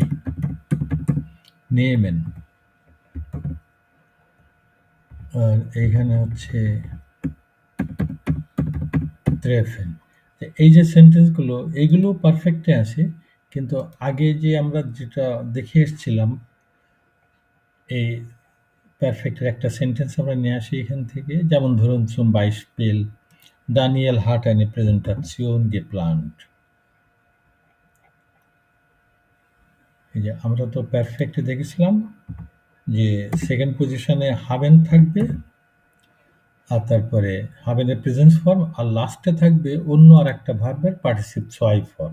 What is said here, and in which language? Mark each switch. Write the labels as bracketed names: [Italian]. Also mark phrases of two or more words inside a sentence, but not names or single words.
[Bangla] নেমেন। আর এইখানে হচ্ছে ট্রেফেন। এই যে সেন্টেন্সগুলো, এইগুলো পারফেক্টে আছে, কিন্তু আগে যে আমরা যেটা দেখে এসেছিলাম, এই পারফেক্টের একটা সেন্টেন্স আমরা নিয়ে আসি এখান থেকে, যেমন ধরুন [German] zum Beispiel Daniel hat eine Präsentation geplant। [Bangla] এই যে আমরা তো পারফেক্টে দেখেছিলাম যে [English] second position [Bangla] হাবেন থাকবে, আর তারপরে হাবেনের [English] present form, [Bangla] আর লাস্টে থাকবে অন্য আর একটা ভার্বের পার্টিসিপ ছয় ফর্ম।